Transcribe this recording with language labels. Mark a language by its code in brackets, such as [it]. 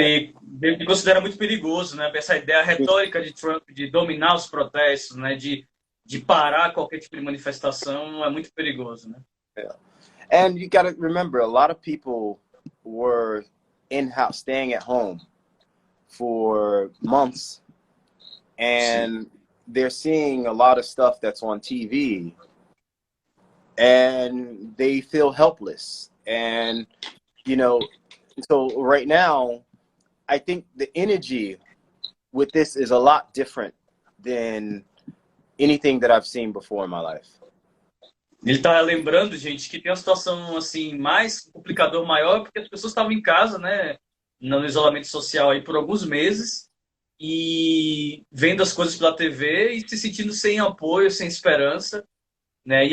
[pt] ele considera muito perigoso, né? Essa ideia retórica de Trump de dominar os protestos, né? De parar qualquer tipo de manifestação é muito perigoso, né? yeah. [en] And you got to remember, a lot of people were in-house, staying at home for months, [pt] Sim. [en] and they're seeing a lot of stuff that's on TV, and they feel helpless. And, you know, so right now, I think the energy with this is a lot different than anything that I've seen before in my life. [pt] Ele está lembrando, gente, que tem uma situação assim mais complicador maior porque as pessoas estavam em casa, né, no isolamento social aí por alguns meses e vendo as coisas pela TV e se sentindo sem apoio, sem esperança, né?